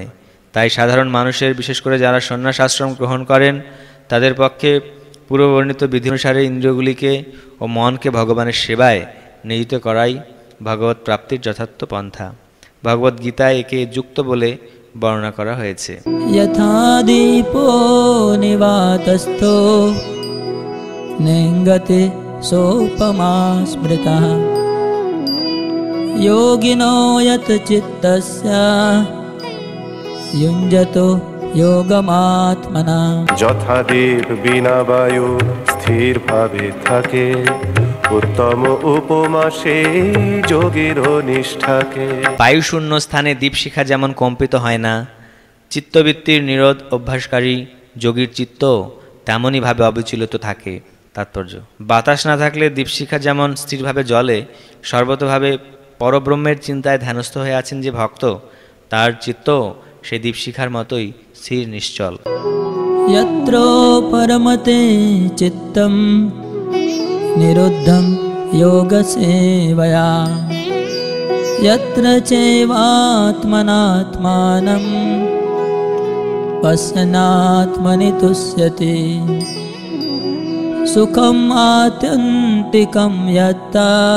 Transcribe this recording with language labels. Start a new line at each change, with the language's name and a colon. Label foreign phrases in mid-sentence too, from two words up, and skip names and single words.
Bangla: তাই সাধারণ মানুষের, বিশেষ করে যারা সন্ন্যাস আশ্রম গ্রহণ করেন, তাদের পক্ষে পূর্ববর্ণিত বিধি অনুসারে ইন্দ্রিয়গুলিকে ও মনকে ভগবানের সেবায় নিয়োজিত করাই ভগবত প্রাপ্তির যথার্থ পন্থা। ভগবদ গীতায় একে যুক্ত বলে বর্ণনা করা হয়েছে।
Sanskrit: यथा दीपो निवातस्थो नेङ्गते सोपमा स्मृतः योगिनो यत् चित्तस्य युञ्जतो योगमात्मना।
Bangla: যথা দেব বিনা বায়ু স্থির ভাবে থাকে, উত্তম উপমা সেই যোগীর নিষ্ঠাকে। বায়ুশূন্য স্থানে দীপশিখা যেমন কম্পিত হয় না, চিত্তবৃত্তির নিরোধ অভ্যাসকারী যোগীর চিত্ত তেমনইভাবে অবিচলিত থাকে। তাৎপর্য: বাতাস না থাকলে দীপশিখা যেমন স্থিরভাবে জ্বলে, সর্বতভাবে পরব্রহ্মের চিন্তায় ধ্যানস্থ হয়ে আছেন যে ভক্ত, তার চিত্ত সেই দীপশিখার মতোই স্থির নিশ্চল।
Sanskrit: यत्र परमते चित्तं निरुद्धं योगसेवया यत्र चैवात्मनात्मानं पश्यन्नात्मनि तुष्यति सुखम् आत्यन्तिकं यत्ता